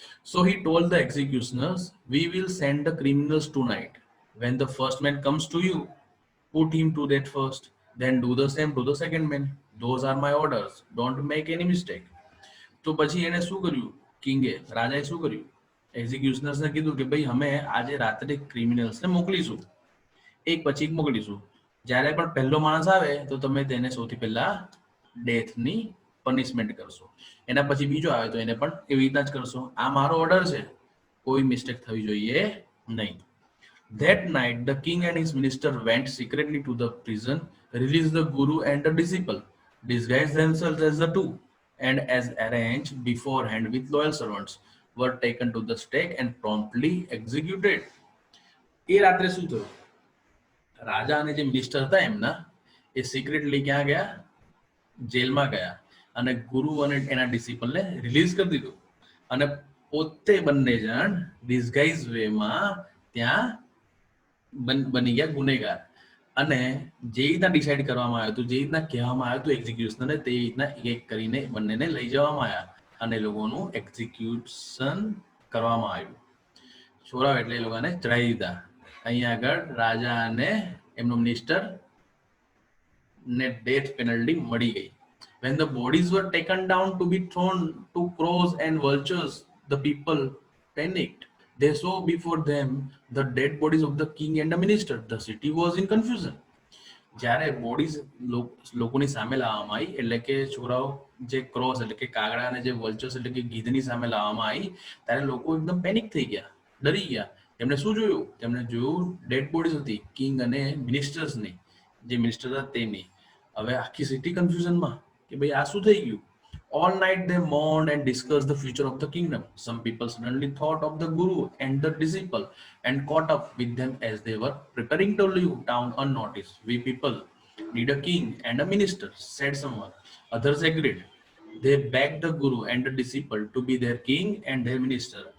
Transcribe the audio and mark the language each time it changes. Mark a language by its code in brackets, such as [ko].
[en] So he told the executioners, we will send the criminals tonight. When the first man comes to you, put him to death first, then do the same to the second man. Those are my orders. Don't make any mistake. [gu] તો પછી એને શું કર્યું, કિંગે, રાજાએ શું કર્યું, એક્ઝિક્યુશનર્સને કીધું કે ભાઈ અમે આજે રાત્રે ક્રિમિનલ્સને મોકલીશું, એક પછી એક મોકલીશું. જ્યારે પણ પહેલો માણસ આવે તો તમે તેને સૌથી પહેલા ડેથની પનિશમેન્ટ કરશો, એના પછી બીજો આવે તો એને પણ એવી રીતના જ કરશો. આ મારો ઓર્ડર છે, કોઈ મિસ્ટેક થવી જોઈએ નહીં. [en] That night the king and his minister went secretly to the prison, released the guru and the disciple, disguised themselves as the two, and as arranged beforehand with loyal servants, were taken to the stake and promptly executed. [gu] એ રાત્રે શું થયું, રાજા અને જે minister હતા એમના એ secretly ક્યાં ગયા, જેલમાં ગયા અને ગુરુ અને એના ડિસિપલને રિલીઝ કરી દીધું અને પોતે બંને જણ ડિસ્ગાઇઝ વેમાં ત્યાં બની ગયા ગુનેગાર. અને જે રીતના ડિસાઈડ કરવામાં આવ્યું હતું, જે રીતના કહેવામાં આવ્યું હતું એક્ઝિક્યુશનને, તે રીતના એક એક કરીને બંનેને લઈ જવામાં આવ્યા અને લોકોનું એક્ઝિક્યુશન કરવામાં આવ્યું. છોરાવ એટલે એ લોકોને ચડાવી દીધા. અહીંયા આગળ રાજા અને એમનો મિનિસ્ટર ને ડેથ પેનલ્ટી મળી ગઈ. [en] When the bodies were taken down to be thrown to crows and vultures, the people panicked. They saw before them the dead bodies of the king and the minister. The city was in confusion. [gu] જ્યારે bodies લોકોની સામે લાવવામાં આવી, એટલે કે છોકરાઓ જે cross એટલે કે કાગડા અને જે વલ્ચર્સ એટલે કે ગીધની સામે લાવવામાં આવી, ત્યારે લોકો એકદમ પેનિક થઈ ગયા, ડરી ગયા. તેમણે શું જોયું? તેમણે જોયું ડેડ બોડીઝ હતી, કિંગ અને મિનિસ્ટર્સની. જે મિનિસ્ટર હતા તેની. હવે આખી સિટી કન્ફ્યુઝનમાં કે ભાઈ આ શું થઈ ગયું. [en] All night they mourned and discussed the future of the kingdom. Some people suddenly thought of the guru and the disciple and caught up with them as they were preparing to leave town unnoticed. We people need a king and a minister, said someone. Others agreed. They begged the guru and the disciple to be their king and their minister.